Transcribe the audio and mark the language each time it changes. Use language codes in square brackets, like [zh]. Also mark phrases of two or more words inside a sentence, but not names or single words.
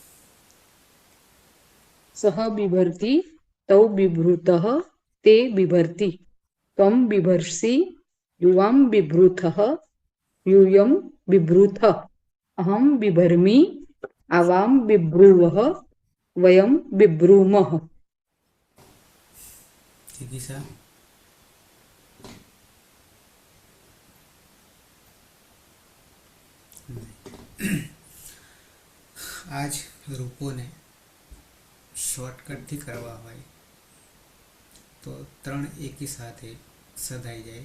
[sa] सः बिभर्ति तौ बिभृतः ते बिभर्ति त्वं बिभर्षि युवां बिभृतः यूयं बिभृथ अहं बिभर्मि आवां बिभ्रुवः वयं बिभ्रूमः। [gu] જિગીષા. આજ રૂપોને શોર્ટકટથી કરવા હોય તો 3 એકી સાથે સદાઈ જાય.